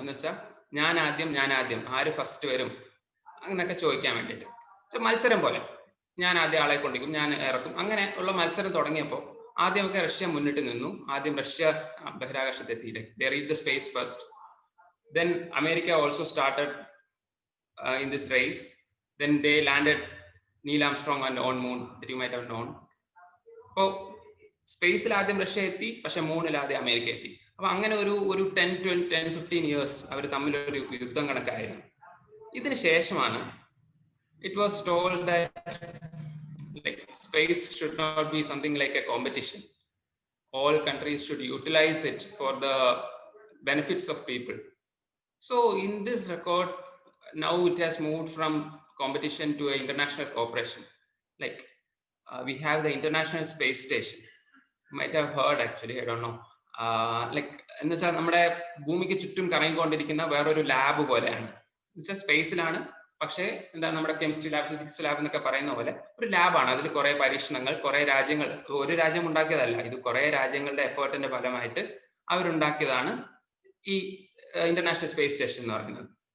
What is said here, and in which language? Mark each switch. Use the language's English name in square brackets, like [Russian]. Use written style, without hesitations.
[Malayalam] എന്ന് വെച്ചാൽ ഞാൻ ആദ്യം ആര് ഫസ്റ്റ് വരും അങ്ങനെയൊക്കെ ചോദിക്കാൻ വേണ്ടിയിട്ട്. മത്സരം പോലെ ഞാൻ ആദ്യം ആളെ കൊണ്ടിരിക്കും, ഞാൻ ഇറക്കും, അങ്ങനെ ഉള്ള മത്സരം തുടങ്ങിയപ്പോൾ ആദ്യമൊക്കെ റഷ്യ മുന്നിട്ട് നിന്നു. ആദ്യം Russia ബഹിരാകാശത്തെത്തിയില്ലേ, [English] they reached the space first. Then America also started in this race. Then they landed Neil Armstrong on moon, that you might have known. [Malayalam] അപ്പോൾ സ്പേസിൽ ആദ്യം റഷ്യ എത്തി, പക്ഷെ മൂണിൽ ആദ്യം അമേരിക്ക എത്തി. അപ്പൊ അങ്ങനെ ഒരു 10-15 years അവർ തമ്മിലൊരു യുദ്ധം കണക്കായിരുന്നു. ഇതിന് ശേഷമാണ് [English] it was told that like space should not be something like a competition. All countries should utilize it for the benefits of people. So in this record, now it has moved from competition to an international cooperation. Like we have the International Space Station. You might have heard actually, I don't know. [Malayalam] Like എന്ന് വെച്ചാൽ നമ്മുടെ ഭൂമിക്ക് ചുറ്റും കറങ്ങിക്കൊണ്ടിരിക്കുന്ന വേറൊരു lab പോലെയാണ്. എന്ന് വെച്ചാൽ സ്പേസിലാണ്, പക്ഷേ എന്താ നമ്മുടെ കെമിസ്ട്രി ലാബ്, ഫിസിക്സ് ലാബ് എന്നൊക്കെ പറയുന്ന പോലെ ഒരു ലാബാണ്. അതിൽ കുറെ പരീക്ഷണങ്ങൾ, കുറെ രാജ്യങ്ങൾ, ഒരു രാജ്യം ഉണ്ടാക്കിയതല്ല, ഇത് കുറെ രാജ്യങ്ങളുടെ എഫേർട്ടിന്റെ ഫലമായിട്ട് അവരുണ്ടാക്കിയതാണ് ഈ ഇന്റർനാഷണൽ സ്പേസ് സ്റ്റേഷൻ എന്ന് പറയുന്നത്.